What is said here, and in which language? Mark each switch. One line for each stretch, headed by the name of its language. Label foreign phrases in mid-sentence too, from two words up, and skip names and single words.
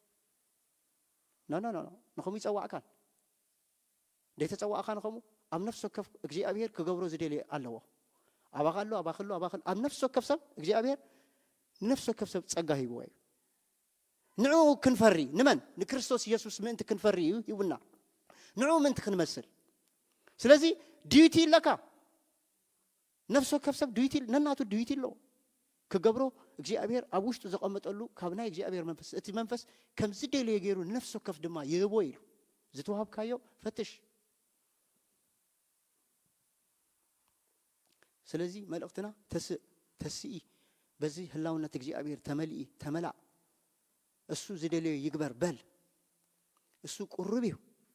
Tigrinya: ኖ ንኸሙ ይፀዋዕካን ደይተፀዋዕካ ንኸሙ ኣብ ነፍሲ ወከፍ እግዚአብሔር ክገብሮ ዝደልየ ኣለዎ ኣባኻሎ ኣብ ነፍሲ ወከፍ ሰብ እግዚአብሔር ንነፍሲ ወከፍ ሰብ ጸጋ ሂብዎ እዩ ንዑ ክንፈሪ ንመን ንክርስቶስ ኢየሱስ ምእንቲ ክንፈሪ እዩ ይውና ንዑ ምእንቲ ክንመስል ስለዚህ ዲዩቲ ለካ ነፍሲ ወከፍ ሰብ ዲዩቲ ነናቱ ዲዩቲ ኣሎ ክገብሮ እግዚአብሔር ኣብ ውሽጡ ዘቐመጠሉ ካብ ናይ እግዚአብሔር መንፈስ እቲ መንፈስ ከምዚ ደልየ ገይሩ ነፍሲ ወከፍ ድማ ይህቦ ኢሉ ዝተዋሃብካዮ ፈትሽ ስለዚህ መልእክትና ተስኢ በዚ ህላውነት እግዚአብሔር ተመልኢ ተመላእ እሱ ዝደልዮ ይግበር በል እሱ ቁርብ እዩ